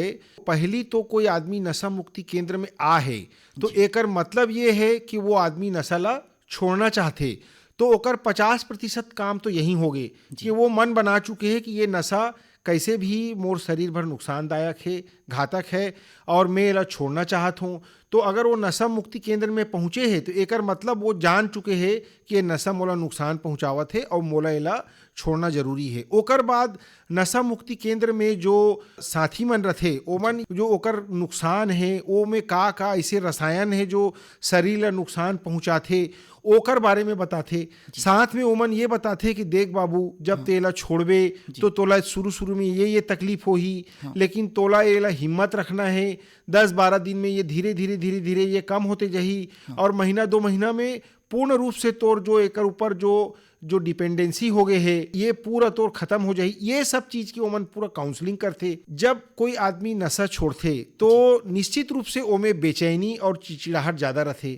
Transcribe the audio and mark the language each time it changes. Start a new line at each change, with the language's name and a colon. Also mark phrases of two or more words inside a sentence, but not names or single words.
Chhattisgarhi: पहली तो कोई आदमी नशा मुक्ति केंद्र में आ है तो एकर मतलब ये है कि वो आदमी नशा ला छोड़ना चाहते, तो ओकर 50% काम तो यही हो गए कि वो मन बना चुके हैं कि ये नशा कैसे भी मोर शरीर भर नुकसानदायक है, घातक है, और मैं इला छोड़ना चाहत हूँ। तो अगर वो नशा मुक्ति केंद्र में पहुँचे हैं तो एकर मतलब वो जान चुके हैं कि ये नशा मोला नुकसान पहुँचावत है और मोला इला छोड़ना जरूरी है। ओकर बाद नशा मुक्ति केंद्र में जो साथी मन रथे ओमन जो ओकर नुकसान है ओ में का ऐसे रसायन है जो शरीर ला नुकसान पहुँचाथे ओकर बारे में बताथे। साथ में ओमन ये बताथे कि देख बाबू, जब तेला छोड़बे तो तोला शुरू में ये तकलीफ होही, लेकिन तोला एला हिम्मत रखना है। 10-12 दिन में ये धीरे धीरे ये कम होते जाही, और महीना 2 महीना में पूर्ण रूप से तोर जो एकर ऊपर जो डिपेंडेंसी हो गए है ये पूरा तोर खत्म हो जाए। ये सब चीज की ओमन पूरा काउंसलिंग करते। जब कोई आदमी नशा छोड़ते तो निश्चित रूप से ओमे बेचैनी और चिड़चिड़ाहट ज्यादा रहते।